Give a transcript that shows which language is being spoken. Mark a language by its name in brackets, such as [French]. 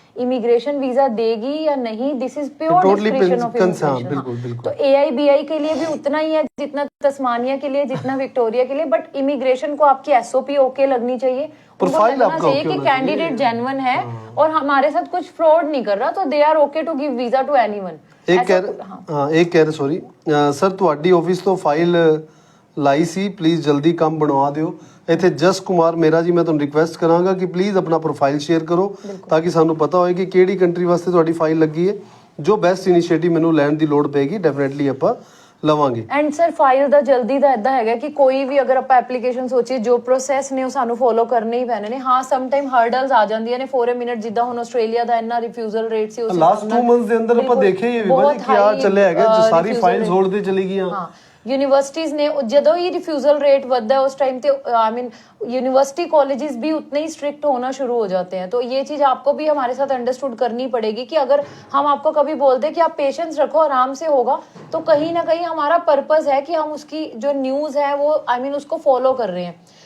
[Hindi] Immigration visa देगी या नहीं, [English] This is pure description of immigration. [Hindi] तो AIBI के लिए भी उतना ही है जितना तस्मानिया के लिए, जितना विक्टोरिया के लिए, बट इमिग्रेशन को आपकी SOP ओके लगनी चाहिए, प्रोफाइल आपका चाहिए कि कैंडिडेट जेन्युइन है और हमारे साथ कुछ फ्रॉड नहीं कर रहा, तो [English] They are okay to give visa to anyone. [Hindi] एक कह रहे सॉरी सर, [Punjabi] ਤੁਹਾਡੀ ਆਫਿਸ ਤੋਂ ਫਾਈਲ ਲਾਈ ਸੀ, ਪਲੀਜ਼ ਜਲਦੀ ਕੰਮ ਬਣਵਾ ਦਿਓ। ਇੱਥੇ ਜਸ ਕੁਮਾਰ ਮੇਰਾ ਜੀ, ਮੈਂ ਤੁਹਾਨੂੰ ਰਿਕੁਐਸਟ ਕਰਾਂਗਾ ਕਿ ਪਲੀਜ਼ ਆਪਣਾ ਪ੍ਰੋਫਾਈਲ ਸ਼ੇਅਰ ਕਰੋ ਤਾਂ ਕਿ ਸਾਨੂੰ ਪਤਾ ਹੋਏ ਕਿ ਕਿਹੜੀ ਕੰਟਰੀ ਵਾਸਤੇ ਤੁਹਾਡੀ ਫਾਈਲ ਲੱਗੀ ਹੈ। ਜੋ ਬੈਸਟ ਇਨੀਸ਼ੀਏਟਿਵ ਮੈਨੂੰ ਲੈਣ ਦੀ ਲੋੜ ਪਏਗੀ, ਡੈਫੀਨਿਟਲੀ ਆਪਾਂ ਲਵਾਂਗੇ। ਐਂਡ ਸਰ ਫਾਈਲ ਦਾ ਜਲਦੀ ਦਾ ਇਦਾਂ ਹੈਗਾ ਕਿ ਕੋਈ ਵੀ ਅਗਰ ਆਪਾਂ ਐਪਲੀਕੇਸ਼ਨ ਸੋਚੀਏ, ਜੋ ਪ੍ਰੋਸੈਸ ਨੇ ਉਹ ਸਾਨੂੰ ਫੋਲੋ ਕਰਨੇ ਹੀ ਪੈਣੇ ਨੇ। ਹਾਂ, ਸਮ ਟਾਈਮ ਹਰਡਲਸ ਆ ਜਾਂਦੀਆਂ ਨੇ ਫੋਰ ਅ ਮਿੰਟ, ਜਿੱਦਾਂ ਹੁਣ ਆਸਟ੍ਰੇਲੀਆ ਦਾ ਇੰਨਾ ਰਿਫਿਊਜ਼ਲ ਰੇਟ ਸੀ, ਉਸ ਲਾਸਟ 2 ਮੰਥਸ ਦੇ ਅੰਦਰ ਆਪਾਂ ਦੇਖਿਆ ਹੀ ਵੀ ਕਿਆ ਚੱਲਿਆ ਹੈਗਾ, ਜੋ ਸਾਰੀ ਫਾਈਲਸ ਹੋਲਡ ਤੇ ਚਲੀ ਗਈਆਂ। [Hindi] ਹਾਂ, यूनिवर्सिटीज ने ਜਦੋਂ ही रिफ्यूजल रेट बढ़ता है उस टाइम पे आई मीन यूनिवर्सिटी कॉलेजेस भी उतने ही स्ट्रिक्ट होना शुरू हो जाते हैं। तो ये चीज आपको भी हमारे साथ अंडरस्टूड करनी पड़ेगी कि अगर हम आपको कभी बोलते कि आप पेशेंस रखो, आराम से होगा, तो कहीं ना कहीं हमारा पर्पस है कि हम उसकी जो न्यूज है वो आई मीन उसको फॉलो कर रहे हैं।